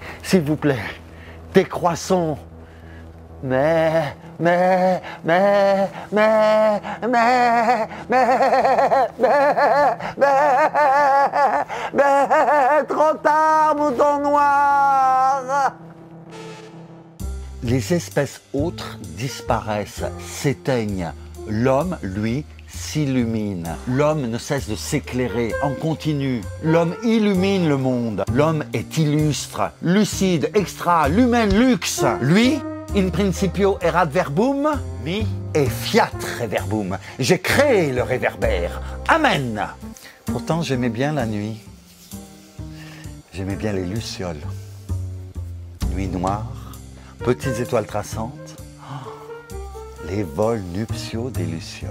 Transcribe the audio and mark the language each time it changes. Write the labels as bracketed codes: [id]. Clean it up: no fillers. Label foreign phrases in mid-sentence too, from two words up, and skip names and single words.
[fr] S'il vous plaît, décroissons. Mais, trop tard, mouton noir! Les espèces autres disparaissent, s'éteignent. L'homme, lui, s'illumine. L'homme ne cesse de s'éclairer en continu. L'homme illumine le monde. L'homme est illustre, lucide, [la] extra, lumen lux. Lui, in principio erat verbum, mi et fiat reverbum. [fr] J'ai créé le réverbère. Amen. Pourtant, j'aimais bien la nuit. J'aimais bien les lucioles. Nuit noire, petites étoiles traçantes. Oh, les vols nuptiaux des lucioles.